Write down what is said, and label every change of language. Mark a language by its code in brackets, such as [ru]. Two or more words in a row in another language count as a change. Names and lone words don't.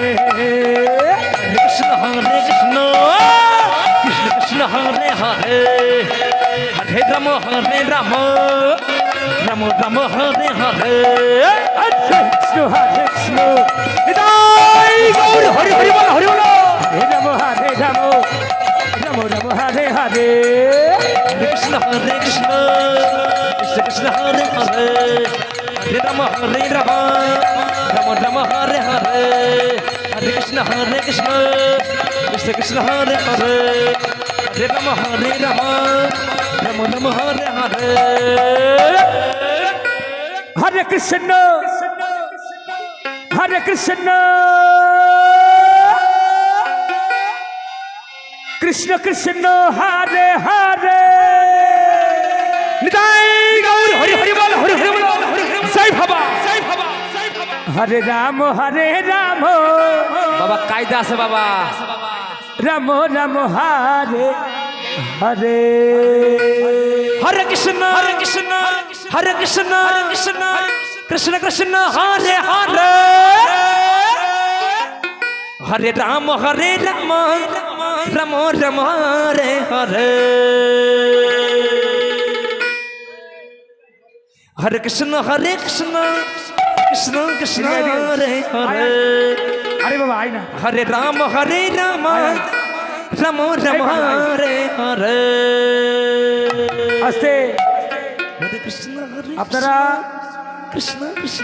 [sa] Krishna, Hare Krishna, Krishna Krishna, Hare Hare, Hare Rama, Rama Rama, Hare Hare. কৃষ্ণ কৃষ্ণ [bn] নিতাই গৌর হরি হরি বল হরি বল [sa] হরে রাম হরে হরে Krishna, Hare Krishna, Krishna Krishna, Hare Hare, Hare Rama, Rama Rama, Hare Hare, Hare Krishna, Krishna Krishna, Hare Hare, Hare Rama, Rama Rama, Hare Hare. হরে কৃষ্ণ কৃষ্ণ কৃষ্ণ হরে হরে [bn] নিতাই গৌর হরি হরি বল হরি হরি বল জয় বাবা জয় বাবা [sa] হরে রাম [bn] বাবা কায়দা আছে বাবা [sa] রাম হরে হরে Hare Krishna, Hare Krishna, Hare Krishna, Krishna Krishna, Hare Hare, হরে রাম রাম রাম হরে হরে হরে কৃষ্ণ কৃষ্ণ কৃষ্ণ হরে হরে [bn] আরে বাবা আয় না। [sa] হরে রাম রাম রাম হরে হরে [bn] আস্তে। [sa] হরে কৃষ্ণ [bn] আপনারা [sa] কৃষ্ণ কৃষ্ণ